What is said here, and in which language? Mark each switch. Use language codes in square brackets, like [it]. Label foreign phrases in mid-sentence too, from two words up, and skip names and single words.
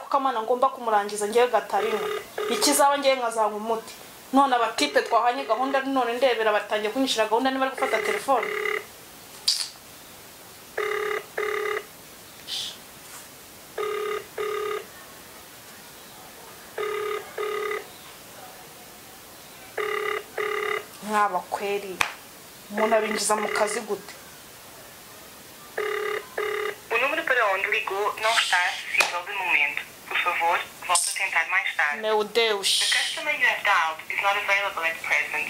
[rw] ko Kamana ngomba kumurangiza ngewe gatarimo ikizaba ngewe nkazanga umuti none abatipe twahanye gahunda none ndebera batangiye kunyishira gahunda niba ari gufata telefone nkaba kweli umuntu abinjiza mu kazi gute [pt] onde ligou não está acessível de momento. Por favor, volte a tentar mais tarde. Meu Deus. [en] The customer you have dialed is not available at present.